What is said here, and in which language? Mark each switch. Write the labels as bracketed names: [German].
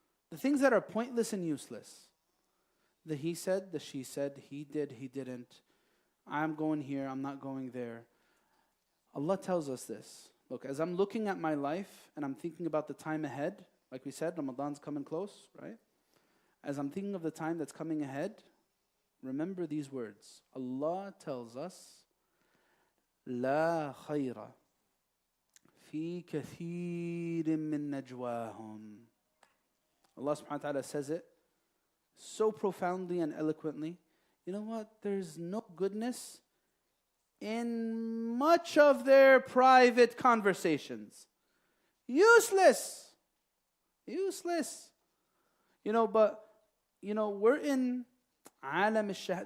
[English] The things that are pointless and useless. The he said, the she said, he did, he didn't. I'm going here, I'm not going there. Allah tells us this. Look, as I'm looking at my life and I'm thinking about the time ahead, like we said, Ramadan's coming close, right? As I'm thinking of the time that's coming ahead, remember these words. Allah tells us, [Arabic] لا خير في كثير من نجواهم. [English] Allah subhanahu wa ta'ala says it so profoundly and eloquently. You know what? There's no goodness in much of their private conversations. Useless. Useless. You know, but, you know, we're in alam al-shahad.